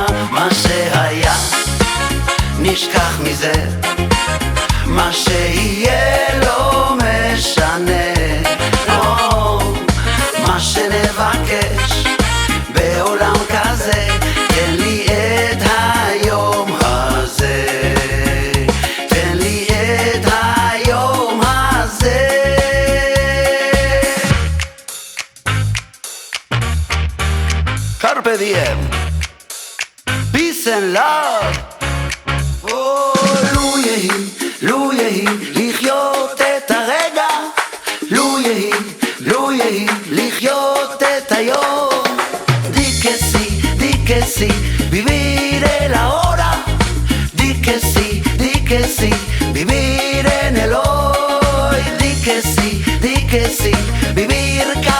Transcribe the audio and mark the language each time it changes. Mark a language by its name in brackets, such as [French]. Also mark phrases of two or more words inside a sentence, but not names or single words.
[Hebrew] מה שהיה נשכח מזה, מה שיהיה לא משנה, לא. מה שנבקש בעולם כזה, תן לי את היום הזה, תן לי את היום הזה. [Latin] Carpe diem, [English] peace and love. [Hebrew] לו יהי לחיות את הרגע, לו יהי לחיות את היום. [Italian] Di vivere [Spanish] la hora, [Italian] di che sì, vivere nell'hoy. Di che sì, vivere